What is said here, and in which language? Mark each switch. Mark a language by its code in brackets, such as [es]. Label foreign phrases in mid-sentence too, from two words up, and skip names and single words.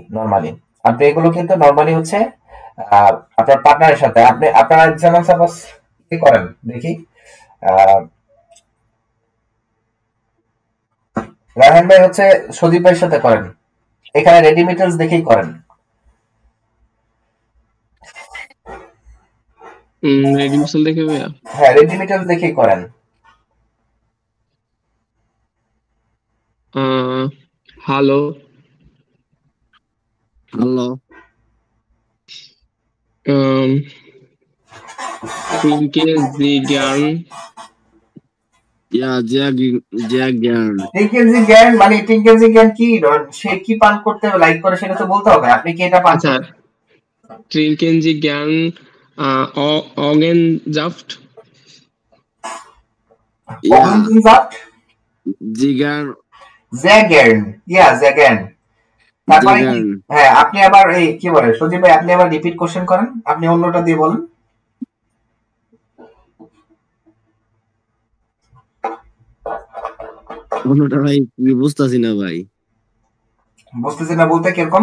[bn] নরমালি আপনি এগুলো কিন্তু নরমালি হচ্ছে আপনার পার্টনারের সাথে আপনি আপনারা যেমন সাপোজ কি করেন দেখি, রায়হান ভাই হচ্ছে সদীপ ভাইয়ের সাথে করেন, এখানে রেডিমিটাস দেখেই করেন। রেডিমিটাস দেখে ভাইয়া? হ্যাঁ, রেডিমিটাস দেখেই করেন। [de] হ্যালো trinken Sie gern? Ja, sehr gern. trinken Sie gern [bn] মানে [de] trinken Sie gern [bn] কি, সে কি পান করতে লাইক করে সেটা তো বলতে হবে। আপনি কি এটা পান? আচ্ছা, [de] trinken Sie gern Orangensaft? Orangensaft? Sehr gern. Ja, sehr gern. [bn] তারপরে হ্যাঁ, আপনি আবার এই কি বলে সজীব ভাই, আপনি আবার রিপিট কোশ্চেন করেন, আপনি অন্যটা দিয়ে বলেন। অন্যটা ভাই বুঝতাছি না ভাই। বুঝতেছি না বলতে কিরকম?